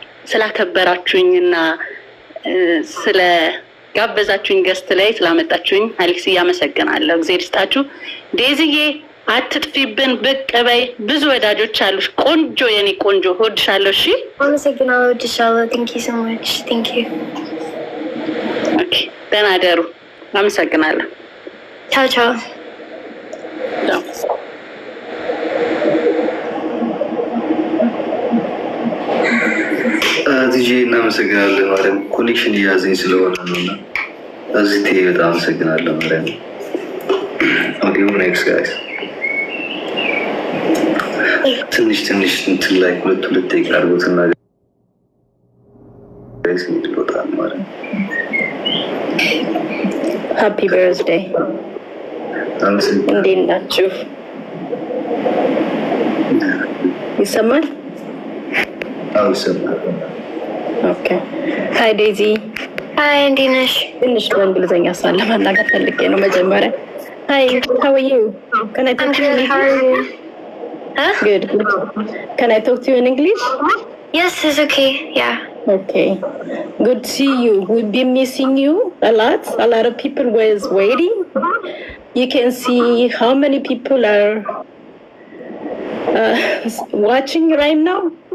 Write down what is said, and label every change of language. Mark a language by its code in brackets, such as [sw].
[am] ስላከበራችሁኝና ስለ ጋበዛችሁኝ ገስት ላይ ስላመጣችሁኝ አሌክስ አመሰግናለሁ። እግዚአብሔር ይስጣችሁ። ዴዚዬ አትጥፊብን፣ ብቅ በይ። ብዙ ወዳጆች አሉሽ። ቆንጆ የኔ ቆንጆ እወድሻለሁ። እሺ አመሰግናለሁ። እወድሻለሁ። [en] Thank you so much. Thank you. [am] ኦኬ ደህና ደሩ። አመሰግናለሁ። ቻው ቻው። ዲጂ እናመሰግናለን። ማርያም ኮኔክሽን እያዘኝ ስለሆነ ነውና እዚህ በጣም አመሰግናለሁ። ማርያም ኦዲዮ ኔክስት ጋይስ ትንሽ እንትን ላይ ሁለት ደቂቃ አድርጎትና ጋይስ ይወጣል ማለት ሃፒ በርዝዴይ። እንዴት ናችሁ? ይሰማል? አዎ ይሰማል። ኦኬ ሃይ ዴዚ። ሃይ እንዴት ነሽ? ትንሽ በእንግሊዝኛ ለማናገር ፈልጌ ነው መጀመሪያ። ሃይ [en] how are you? Can I talk to you in English? Huh? Good. Can I talk to you in English? Yes, it's okay. Yeah. Okay. Good to see you. We've been missing you a lot. A lot of people was waiting. You can see how many people are watching right now.